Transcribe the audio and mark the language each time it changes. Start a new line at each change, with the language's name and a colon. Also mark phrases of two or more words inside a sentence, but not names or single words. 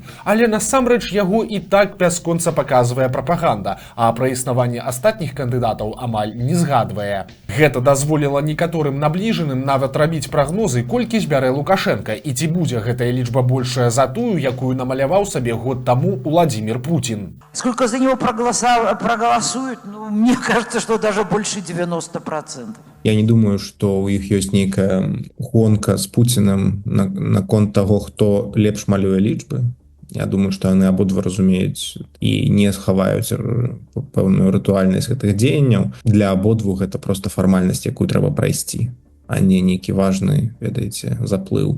Belarusian: Але насамрэч яго і так бясконца паказвае прапаганда, а пра існаванне астатніх кандыдатаў амаль не згадвае. Гэта дазволіла некаторым набліжаным нават рабіць прагнозы, колькі збярэ Лукашенко, і ці будзе гэтая лічба большая за тую, якую намаляваў сабе год таму Владимир Путин.
Russian: Сколько за него проголосуют, мне кажется, что даже больше 90%.
Belarusian: Я не думаю, што ў іх ёсць нейкая гонка з Пуцінам наконт таго, хто лепш малюе лічбы. Я думаю, што яны абодва разумеюць і не схаваюць пэўную рытуальнасць гэтых дзеянняў. Для абодвух гэта просто фармальнасць, якую трэба прайсці, а не нейкі важны, ведаеце, заплыў.